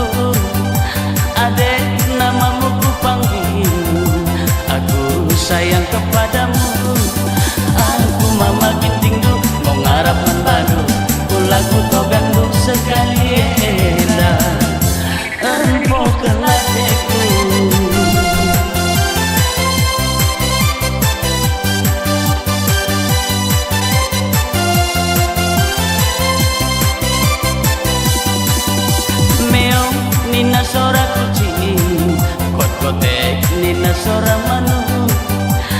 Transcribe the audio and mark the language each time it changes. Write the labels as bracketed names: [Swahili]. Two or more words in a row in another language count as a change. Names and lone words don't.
[Indonesian] Adek namamu ku panggil, aku sayang kepadamu. [Batak Karo] Aku mama ginting du, mau ngarap menbadu. Ulaku tau gandu sekali endah, empok kelateku. Nina sora kucing, kot-kotek nina sora manu.